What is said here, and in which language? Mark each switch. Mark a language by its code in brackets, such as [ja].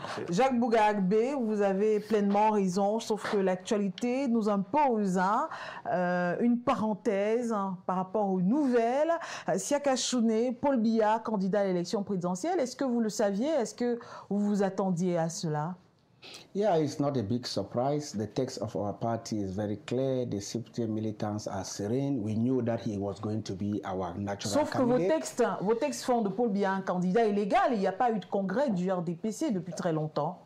[fr] Jacques Bouga-Agbé, vous avez pleinement raison, sauf que l'actualité nous impose une parenthèse par rapport aux nouvelles. Siaka Chouné, Paul Biya, candidat à l'élection présidentielle, est-ce que vous le saviez? Est-ce que vous vous attendiez à cela? [en] Yeah, it's not a big surprise. The text of our party is very clear. The CPT militants are serene. We knew that he was going to be our natural [fr] Sauf [en] candidate. [fr] Que vos textes font de Paul Biya un candidat illégal. Il n'y a pas eu de congrès du RDPC depuis très longtemps.